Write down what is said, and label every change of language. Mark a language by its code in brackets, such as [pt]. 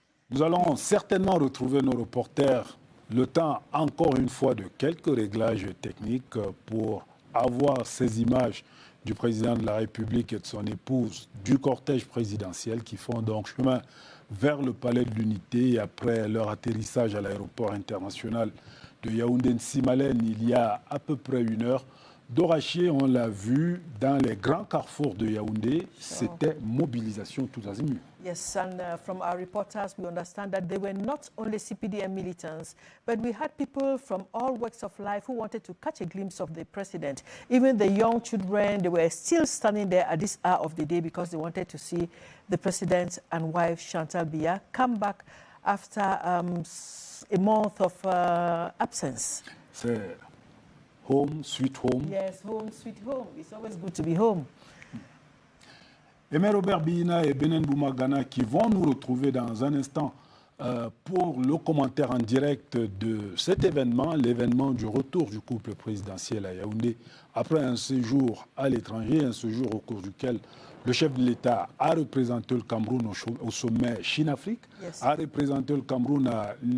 [fr] Nous allons certainement retrouver nos reporters le temps, encore une fois, de quelques réglages techniques pour avoir ces images du président de la République et de son épouse du cortège présidentiel qui font donc chemin vers le palais de l'unité après leur atterrissage à l'aéroport international de Yaoundé-Nsimalen il y a à peu près 1 heure. Doraché, on l'a vu dans les grands carrefours de Yaoundé, c'était mobilisation tous azimuts. [en] Yes, and from our reporters, we understand that they were not only CPDM militants, but we had people from all walks of life who wanted to catch a glimpse of the president. Even the young children, they were still standing there at this hour of the day because they wanted to see the president and wife, Chantal Biya, come back after a month of absence. [fr] C'est [en] home, sweet home. Yes, home, sweet home. It's always good to be home. [fr] Aimé Robert Bina et Benen Boumagana qui vont nous retrouver dans un instant pour le commentaire en direct de cet événement, l'événement du retour du couple présidentiel à Yaoundé après un séjour à l'étranger, un séjour au cours duquel le chef de l'État a représenté le Cameroun au sommet Chine-Afrique, yes, a représenté le Cameroun à